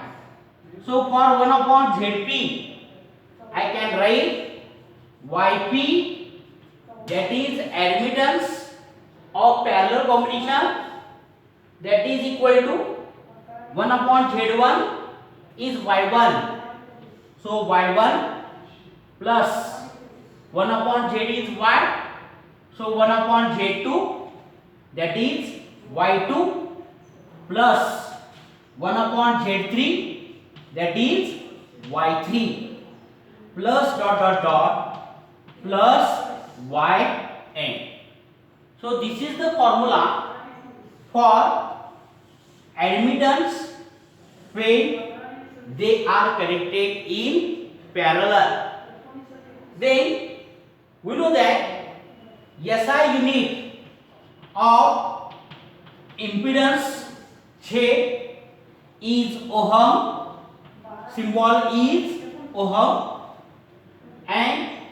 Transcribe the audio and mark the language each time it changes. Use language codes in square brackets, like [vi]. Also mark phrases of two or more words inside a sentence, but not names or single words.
[en] So for 1 upon Zp, I can write Yp, that is admittance of parallel combination, that is equal to 1 upon Z1 is Y1. So Y1 plus 1 upon Z is Y. So 1 upon Z2, that is Y2 plus 1 upon Z3, that is Y3 plus dot dot plus Yn. So this is the formula for admittance when they are connected in parallel. Then we know that SI unit of impedance Z is ohm, symbol is ohm, and